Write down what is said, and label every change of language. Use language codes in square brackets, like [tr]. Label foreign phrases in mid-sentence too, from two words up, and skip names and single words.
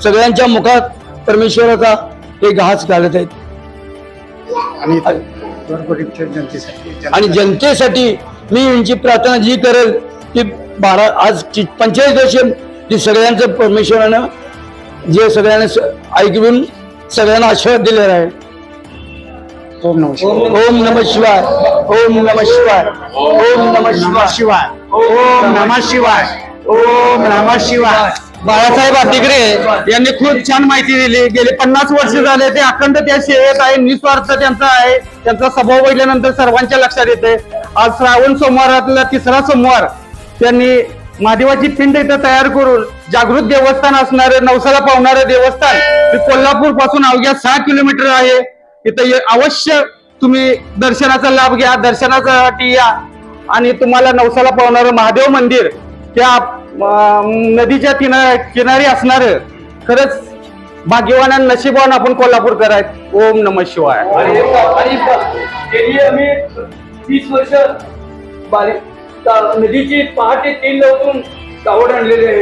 [mr] सगळ्यांच्या मुखात परमेश्वराचा हे घास घालत आहेत आणि जनतेसाठी मी यांची प्रार्थना जी करेल ती आज 45 वर्ष ती सगळ्यांचं परमेश्वरानं जे सगळ्यांना ऐकून सगळ्यांना आशीर्वाद दिलेला आहे। [sa] ओम नमः शिवाय, ओम नमः शिवाय, ओम नमः शिवाय, ओम नमः शिवाय, ओम नमः शिवाय। [mr] बाळासाहेब अतिग्रे यांनी खूप छान माहिती दिली। गेले 50 वर्ष झाले ते अखंड त्या सेवेत आहे, निस्वार्थ त्यांचा आहे। त्यांचा स्वभाव बघितल्यानंतर सर्वांच्या लक्षात येते। आज श्रावण सोमवारातला तिसरा सोमवार त्यांनी महादेवाची पिंड इथं तयार करून जागृत देवस्थान असणारे नवसाला पावणारे देवस्थान कोल्हापूर पासून अवघ्या 6 किलोमीटर आहे। इथं अवश्य तुम्ही दर्शनाचा लाभ घ्या, दर्शनासाठी या आणि तुम्हाला नवसाला पावणारं महादेव मंदिर त्या नदीच्या किनारी असणार खरंच भाग्यवान आणि नशीबवान आपण कोल्हापूरकर आहेत। [sa] ओम नमः शिवाय। [mr] गेली आम्ही 30 वर्ष नदीची पहाटे 3 लावून कावड आणलेली आहे।